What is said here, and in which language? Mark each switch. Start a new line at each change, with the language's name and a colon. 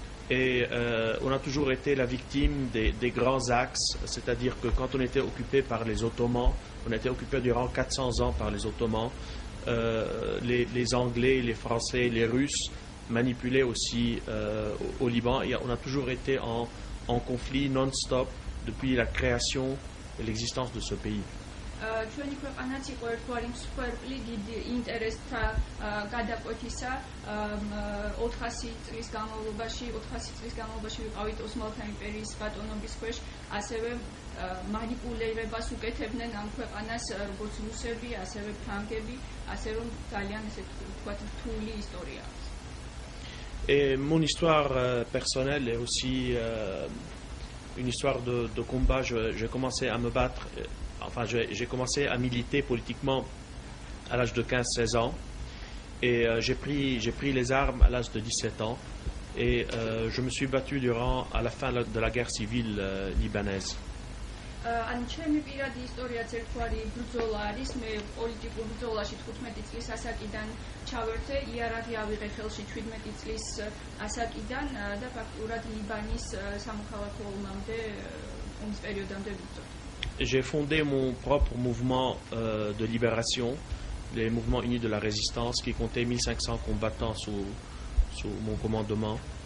French: Et on a toujours été la victime des grands axes, c'est-à-dire que quand on était occupé par les Ottomans, on était occupé durant 400 ans par les Ottomans, les Anglais, les Français, les Russes manipulaient aussi au Liban. Et on a toujours été en conflit non-stop depuis la création et l'existence de ce pays.
Georgian: ჩვენი ქვეყანაც იყო ერთგვარი მსხვერპლი დიდ ინტერესთა გადაკვეთისა 400 წლის განმავლობაში ვიყავით ოსმალთა იმპერიის ბატონობის ქვეშ, ასევე მანიპულირებას უკეთებდნენ ამ ქვეყანას როგორც რუსები, ასევე ფრანგები, ასევე ძალიან ესე ვთქვათ რთული ისტორია.
French: Et mon histoire personnelle est aussi une histoire de combat. J'ai commencé à me battre. Enfin, j'ai commencé à militer politiquement à l'âge de 15-16 ans et j'ai pris les armes à l'âge de 17 ans et je me suis battu à la fin de la guerre civile libanaise.
Georgian: Ჩემი პირადი ისტორიაც ერთგვარი ბრძოლა არის. მე პოლიტიკურ ბრძოლაში 15 წლის ასაკიდან ჩავერთე, იარაღი ავიღე ხელში 17 წლის ასაკიდან და ფაქტურად ლიბანის სამოქალაქო ომამდე, ომის პერიოდამდე ვიბრძოლე.
French: J'ai fondé mon propre mouvement de libération, les mouvements unis de la résistance, qui comptait 1500 combattants sous mon commandement.